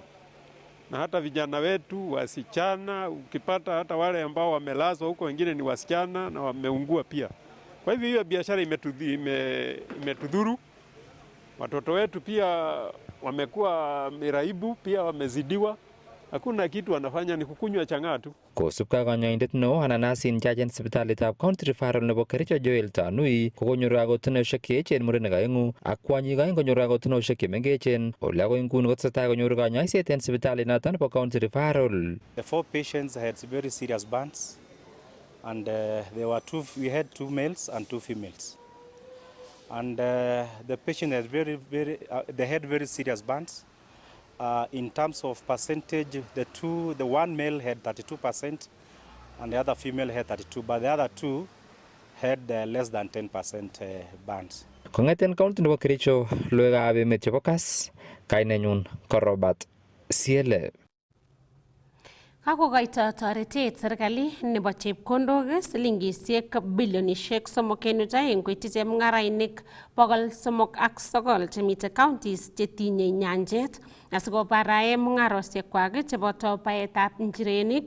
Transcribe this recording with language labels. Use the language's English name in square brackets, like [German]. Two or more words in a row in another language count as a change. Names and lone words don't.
[Swahili] Na hata vijana wetu wasichana, ukipata hata wale ambao wamelazwa huko wengine ni wasichana na wameungua pia. Kwa hivyo hiyo biashara imetudhuru. Watoto wetu pia wamekuwa miraibu, pia wamezidiwa. Hakuna kitu wanafanya, ni kukunywa chang'aa tu. [Kalenjin] Kosubkei ak kanyoindet neo ananasin chachen sipitalitab County Referral nebo Kericho Joel Tanui kokonyoru kakutunosiek cheechen murenik aeng'u ak kwonyik aeng konyoru kakutunosiek chemengechen ole akoi nguni kotesetai konyoru kanyoiset en sipitalinoton nebo County Referral. [English] The 4 patients had very serious burns and we had 2 males and 2 females. and the patient has they had very serious burns. In terms of percentage, the one male had 32% and the other female had 32%, but the other two had less than 10% burns. [Kalenjin] Kong'eten county nebo Kericho, logoiwekab emet chebo Kass, kainenyun ko Robert Siele. Kakokoito toretet serikali nebo chepkondok silingisiek bilionisiek 3.2 koityi chemung'arainik 309 chemite counties chetinye nyanjet asikobarae mung'arosiekwak cheboto baetab njirenik.